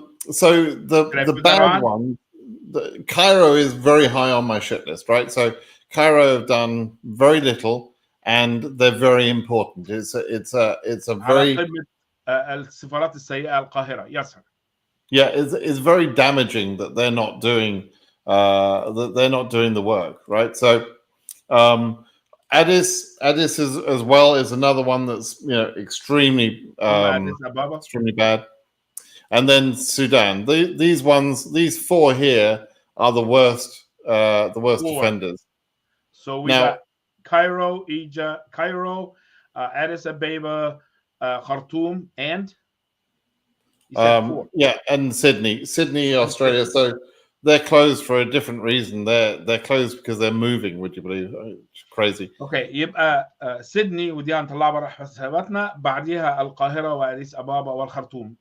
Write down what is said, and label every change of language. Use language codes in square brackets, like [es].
[en] So the bad one, Cairo is very high on my shit list, right? So Cairo have done very little, and they're very important. It's a very [ar] السفارات السيئة القاهرة. [en] Yes, sir. Yeah, it's very damaging that they're not doing the work, right? So Addis is as well is another one that's extremely bad. And then Sudan. These four here are the worst offenders. So we got Cairo, Egypt, Addis Ababa, Khartoum, and and Sydney, Australia. So they're closed for a different reason. They're closed because they're moving. Would you believe? It's crazy. Okay, [ar] يبقى سيدني ودي هنطلعها برا حساباتنا، بعديها القاهرة وأديس أبابا والخرطوم.